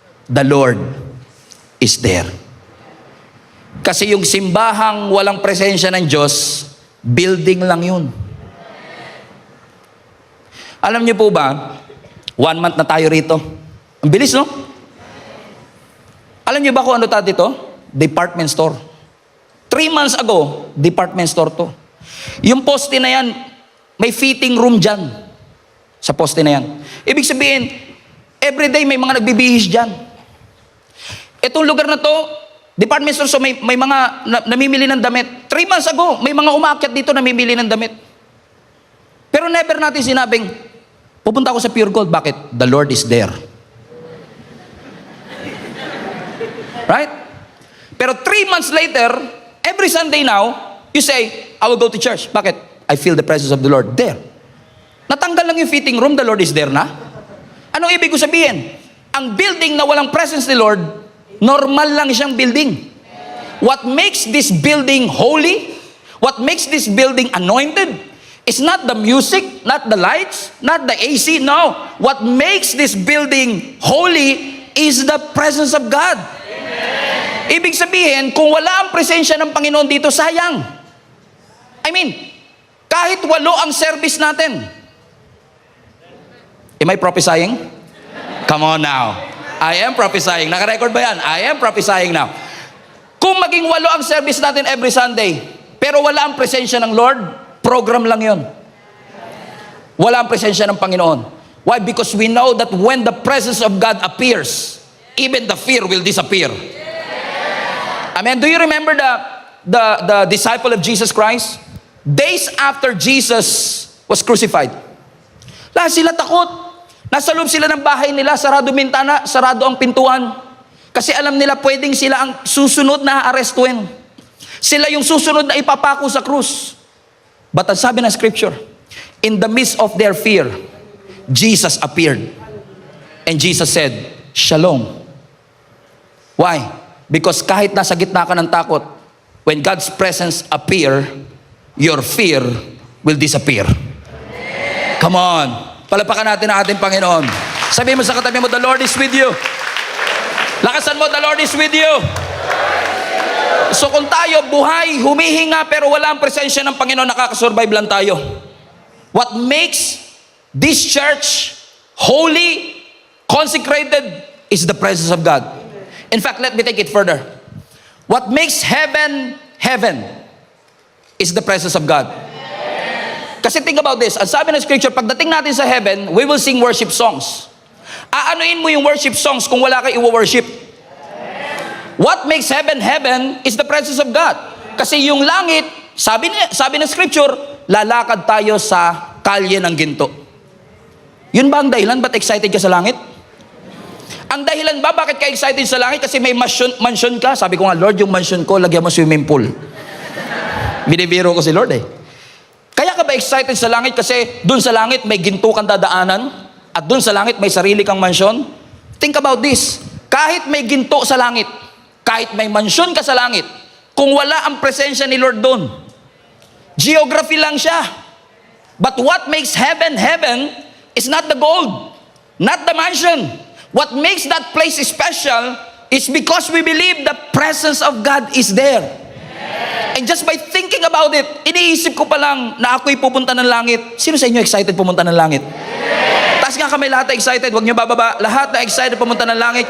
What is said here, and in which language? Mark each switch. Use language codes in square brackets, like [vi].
[en] The Lord is there. [tl] Kasi yung simbahang walang presensya ng Diyos, building lang yun. Alam niyo po ba, 1 month na tayo rito. Ang bilis, no? Alam niyo ba kung ano tayo dito? Department store. 3 3 months ago, department store to. Yung poste na yan, may fitting room dyan. Sa poste na yan. Ibig sabihin, everyday may mga nagbibihis dyan. Itong lugar na to, department store, so may mga namimili ng damit. 3 months ago, may mga umakyat dito namimili ng damit. Pero never natin sinabing, pupunta ako sa Pure Gold. Bakit? [en] The Lord is there. Right? Pero 3 months later, every Sunday now, you say, I will go to church. [tl] Bakit? [en] I feel the presence of the Lord there. [tl] Natanggal lang yung [en] fitting room, the Lord is there na. [tl] Anong ibig ko sabihin? Ang building na walang presence ni Lord, normal lang siyang building. [en] What makes this building holy, what makes this building anointed, is not the music, not the lights, not the AC, no. What makes this building holy is the presence of God. [tl] Ibig sabihin, kung wala ang presensya ng Panginoon dito, sayang. [en] I mean, [tl] kahit 8 ang service natin. [en] Am I prophesying? Come on now. I am prophesying. [tl] Naka-record ba yan? [en] I am prophesying now. [tl] Kung maging 8 ang service natin every Sunday, pero wala ang presensya ng Lord, program lang yon. Wala ang presensya ng Panginoon. [en] Why? Because we know that when the presence of God appears, even the fear will disappear. Amen. Do you remember the disciple of Jesus Christ? Days after Jesus was crucified, [tl] lahat sila takot. Nasa loob sila ng bahay nila, sarado bintana, sarado ang pintuan. Kasi alam nila pwedeng sila ang susunod na arestuin. Sila yung susunod na ipapako sa krus. [en] But [tl] ang sabi ng scripture, [en] in the midst of their fear, Jesus appeared. And Jesus said, Shalom. Why? Because kahit nasa gitna ka ng takot, when God's presence appear, your fear will disappear. Come on. [tl] Palapakan natin ang ating Panginoon. Sabihin mo sa katabi mo, [en] the Lord is with you. [tl] Lakasan mo, [en] the Lord is with you. [tl] So kung tayo buhay, humihinga, pero wala ang presensya ng Panginoon, nakakasurvive lang tayo. [en] What makes this church holy, consecrated, is the presence of God. In fact, let me take it further. What makes heaven, heaven, is the presence of God. [tl] Kasi [en] think about this. [tl] Ang sabi ng scripture, pagdating natin sa [en] heaven, we will sing worship songs. [tl] Aanuin mo yung worship songs kung wala kayo i-worship. [en] What makes heaven, heaven, is the presence of God. [tl] Kasi yung langit, sabi ng scripture, lalakad tayo sa kalye ng ginto. Yun ba ang dahilan? Ba't excited ka sa langit? Ang dahilan ba bakit ka excited sa langit? Kasi may mansion ka. Sabi ko nga, Lord, yung mansion ko, lagyan mo swimming pool. Binibiro ko si Lord eh. Kaya ka ba excited sa langit? Kasi dun sa langit may ginto kang dadaanan at dun sa langit may sarili kang mansion. [en] Think about this. [tl] Kahit may ginto sa langit, kahit may mansion ka sa langit, kung wala ang presensya ni Lord dun, geography lang siya. [en] But what makes heaven, heaven is not the gold, not the mansion. What makes that place special is because we believe the presence of God is there. And just by thinking about it, [tl] iniisip ko pa lang na ako'y pupunta ng langit. Sino sa inyo excited pumunta ng langit? Taas nga kami lahat na excited. Huwag nyo bababa. Lahat na excited pumunta ng langit.